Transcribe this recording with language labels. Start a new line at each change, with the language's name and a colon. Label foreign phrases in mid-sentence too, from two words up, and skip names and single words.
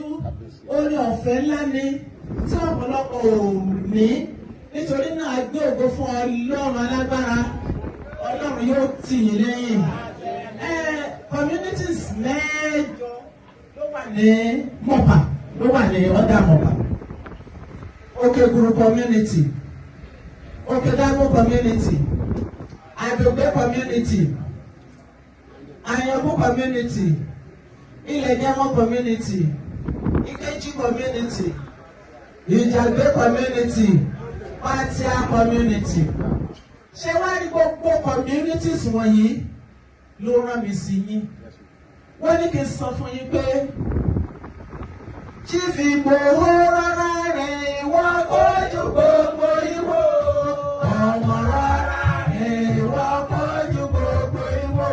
Yoruba: orí ọ̀fẹ́ ńlá ni tí ọ̀pọ̀lọpọ̀ ò ní nítorí náà gbé ògo fún Ọlọ́run alágbára Ọlọ́run yóò tì yín lẹ́yìn communities mẹ́jọ ló wà ní Mọ̀pà ló wà ní ọ̀dà Mọ̀pà Òkègùrù community Okedago community, Adobe community, Ayabu community, Ilegamo community, Ikeji community, Ijagbe community, Patia community. Ṣé wá ní gbogbo communities wọ̀nyí ló rán mi sí yín? Wọ́n ní kí n sọ fún yín pé Chief Igboho rárá rẹ̀ ìwọ kojú gbogbo Ìwó. Ọmọ rárá rẹ̀ ìwọ kojú gbogbo Ìwó.